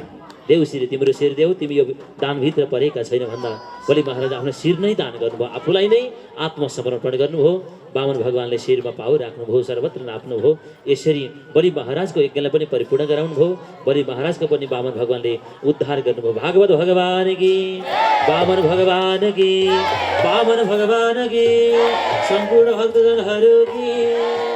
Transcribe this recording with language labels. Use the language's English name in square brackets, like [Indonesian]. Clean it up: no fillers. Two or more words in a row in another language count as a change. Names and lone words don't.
[Nepali] देउसिरे तिम्रो शिर देऊ, तिमी यो दानभित्र परेका छैन भन्दा बलि महाराज आफ्नो शिर नै दान गर्नुभयो, आफूलाई नै आत्मसमर्पण गर्नुभयो। बामन भगवानले शिरमा पाउ राख्नुभयो, सर्वत्र नाप्नुभयो। यसरी बलि महाराजको यज्ञलाई पनि परिपूर्ण गराउनुभयो। बलि महाराजको पनि बामन भगवानले उद्धार गर्नुभयो। [Hindi] भागवत भगवान की वामन भगवान की, वामन भगवान की, सम्पूर्ण भक्तजनहरू की